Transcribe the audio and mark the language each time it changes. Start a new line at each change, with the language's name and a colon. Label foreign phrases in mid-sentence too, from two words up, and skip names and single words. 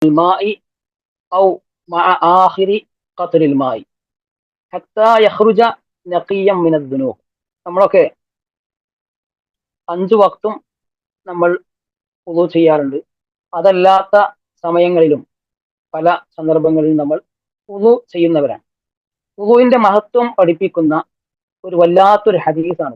Arabic: الماء أو مع آخر قطر الماء حتى يخرج نقيا من الذنوب.
Malayalam: നമ്മളൊക്കെ 5 വക്തും നമ്മൾ വുളു ചെയ്യാറുണ്ട്. അതല്ലാത്ത സമയങ്ങളിലും പല സന്ദർഭങ്ങളിലും നമ്മൾ വുളു ചെയ്യുന്നവരാണ്. വുളുവിന്റെ മഹത്വം പഠിപ്പിക്കുന്ന ഒരു വല്ലാത്തൊരു ഹദീസാണ്.